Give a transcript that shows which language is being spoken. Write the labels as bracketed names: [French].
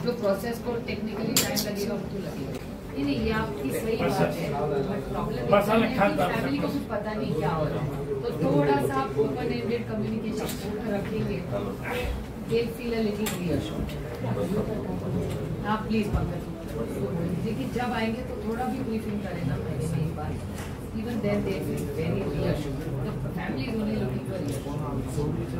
[Hindi] जो प्रोसेस को technically time लगेगा वो तो लगेगा. नहीं ये आपकी सही बात है. प्रॉब्लम फैमिली को कुछ पता नहीं क्या हो रहा है, तो थोड़ा सा आप ओपन एंडेड कम्युनिकेशन रखेंगे. [English] They'll feel a little reassured. [Hindi] हाँ प्लीज पंकज देखिए जब आएंगे तो थोड़ा भी ब्रीफिंग करें ना महीने में एक बार. [English] Even then they feel very reassured. The family is only looking for reassurance.